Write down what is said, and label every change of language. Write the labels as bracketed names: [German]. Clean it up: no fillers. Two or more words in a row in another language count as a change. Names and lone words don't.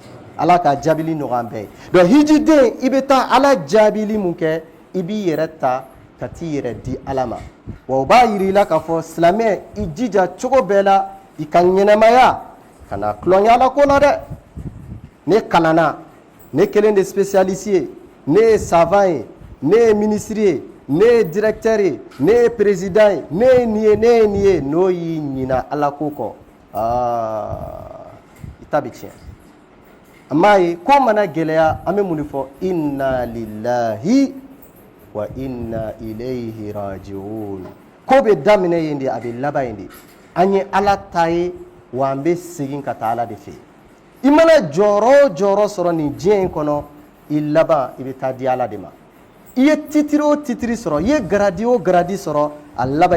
[Bambara] ala ka jaabili nɔgɔya an bɛɛ ye donc hijiden i bɛ taa ala jaabili mun kɛ i b'i yɛrɛ ta ka t'i yɛrɛ di ala ma wa o b'a yira i la k'a fɔ silamɛ i jija cogo bɛɛ la i ka ɲɛnɛmaya ka na tulonkɛ ala ko la dɛ ne kalanna ne kelen de spécialiste ye ne ye savant ye ne ye ministre ye ne ye directeur ye ne ye président ye ne ye nin ye ne ye nin ye n'o y'i ɲina ala ko kɔ i ta bɛ tiɲɛ an b'a ye ko mana gɛlɛya an bɛ mun de fɔ [Arabic] إنا لله وإنا إليه راجعون [Bambara] ko bɛ daminɛ yen de a bɛ laban yen de an ye ala ta ye wa an bɛ segin ka taa ala de fɛ i mana jɔyɔrɔ o jɔyɔrɔ sɔrɔ nin diɲɛ in kɔnɔ i laban i bɛ taa di ala de ma i ye titiri o titiri sɔrɔ i ye garadi o garadi sɔrɔ a laban i